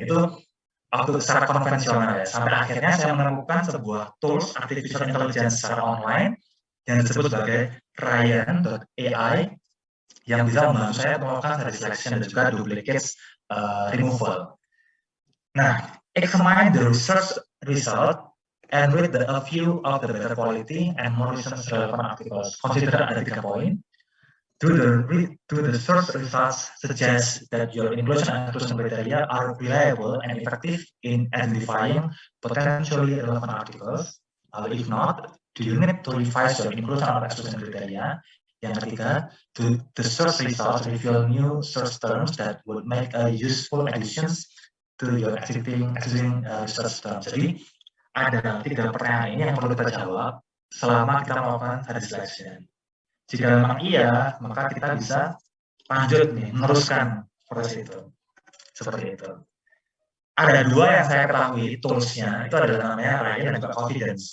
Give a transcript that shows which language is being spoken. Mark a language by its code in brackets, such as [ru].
[id] Itu waktu secara konvensional ya. Sampai akhirnya saya menemukan sebuah tools artificial intelligence secara online yang disebut sebagai Ryan.ai yang bisa membantu saya melakukan data selection dan juga duplicates removal. [en] Nah, examine the research result and read a few of the better quality and more recent relevant articles. Consider [id] ada 3 poin. [en] Do the search results suggest that your inclusion and exclusion criteria are reliable and effective in identifying potentially relevant articles? If not, do you need to revise your inclusion or exclusion criteria? [id] Yang ketiga, [en] do the search results reveal new search terms that would make a useful additions to your existing research terms. [id] Jadi ada 3 pertanyaan ini yang perlu kita jawab selama kita melakukan data selection. Jika memang iya, maka kita bisa lanjut nih, meneruskan proses itu. Seperti itu. Ada 2 yang saya ketahui tools-nya, itu adalah namanya Ryan dan juga Confidence.